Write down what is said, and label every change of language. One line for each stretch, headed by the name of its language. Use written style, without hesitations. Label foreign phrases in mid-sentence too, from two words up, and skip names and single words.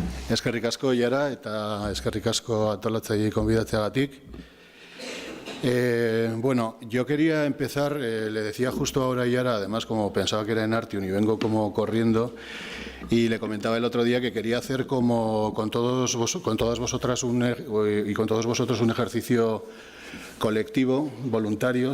Basque: Eskerrik asko, Iara, eta eskerrik asko antolatzaile konbidatzeagatik.
Spanish: Bueno, yo quería empezar, le decía justo ahora a Iara, además como pensaba que era en Artium y vengo como corriendo, y le comentaba el otro día que quería hacer como con todas vosotras y con todos vosotros un ejercicio colectivo, voluntario,